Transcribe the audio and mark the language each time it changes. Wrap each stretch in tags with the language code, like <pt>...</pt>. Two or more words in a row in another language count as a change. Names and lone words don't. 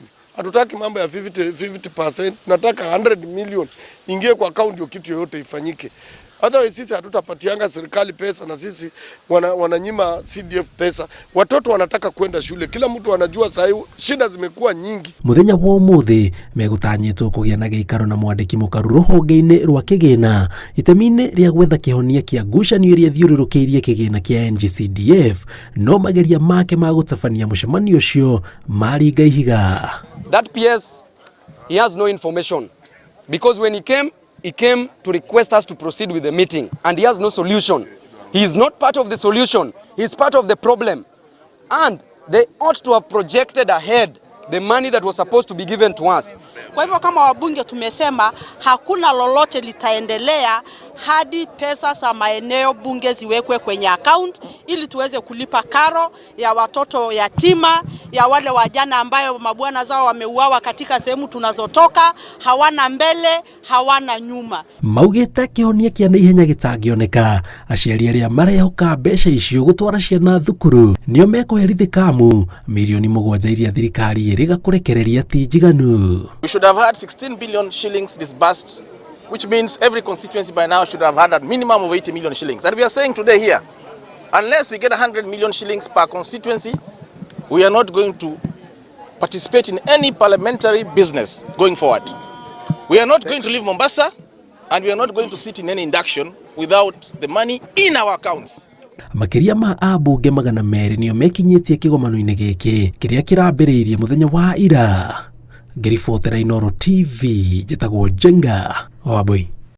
<sw>Hatutaki mambo ya 50%, tunataka 100 million ingie kwa account, ndio kitu yoyote ifanyike. Otherwise sisi hatutapatianga serikali pesa na sisi wananyima CDF pesa. Watoto wanataka kwenda shule. Kila mtu anajua sasa shida zimekuwa nyingi.</sw> <ki>Muthenya wa ũmũthĩ megũtanyĩtwo kũgĩa na gĩikaro na mwandĩki mũkaru rũhonge-inĩ rwa kĩgĩna itemi-inĩ rĩa gwetha kĩhonia kĩa ngucanio iria thiũrũrũkĩirie kĩgĩna kĩa CDF, no mageria make ma gũtabania mũcemanio ũcio maringa ihiga.</ki> <en>That PS, he has no information because when he came to request us to proceed with the meeting and he has no solution. He is not part of the solution. He is part of the problem. And they ought to have projected ahead the money that was supposed to be given to us.</en> <sw>Kwa hivyo kama wabunge tumesema hakuna lolote litaendelea hadi pesa za maeneo bunge ziwekwe kwenye account ili tuweze kulipa karo ya watoto yatima, ya wale wajana ambayo mabwana zao wameuawa katika sehemu tunazotoka, hawana mbele, hawana nyuma.</sw> <ki>Maugĩte kĩhonia kĩa naihenya gĩtangĩoneka, aciari arĩa marehoka mbeca icio gũtwara ciana thukuru nĩo mekũherithĩka milioni 7 iria thirikari ĩrĩga kũrekereria ti njiganu.</ki> <en>We should have had 16 billion shillings disbursed, which means every constituency by now should have had a minimum of 80 million shillings. And we are saying today here, unless we get 100 million shillings per constituency, we are not going to participate in any parliamentary business going forward. We are not going to leave Mombasa, and we are not going to sit in any induction without the money in our accounts.</en> <ki>Makĩria ma ambunge 200 nĩo mekinyĩtie kĩgomano-inĩ gĩkĩ kĩrĩa kĩrambĩrĩirie mũthenya wa ira. Ngĩribotera Inooro TV, njĩtagwo Jenga Wambui.</ki>